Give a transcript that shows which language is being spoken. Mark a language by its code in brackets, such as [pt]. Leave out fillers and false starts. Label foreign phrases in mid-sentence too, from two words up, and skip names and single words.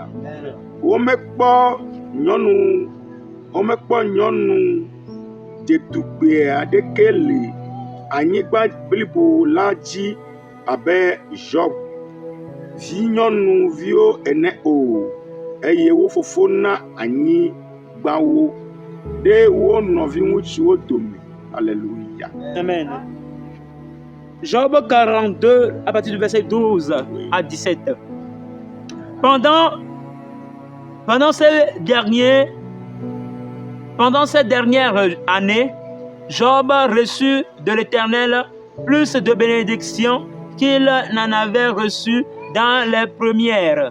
[ee] Womekpɔ nyɔnu dzetugbe aɖeke le anyigba blibo la dzi abe Job vinyɔnuviwo ene o, eye wo fofo na anyigbawo ɖe wo nɔviŋutsuwo dome. [fr] Alléluia. Amen. Job 42 à partir du verset 12 à 17. Pendant cette dernière année, Job reçut de l'Éternel plus de bénédictions qu'il n'en avait reçu dans les premières.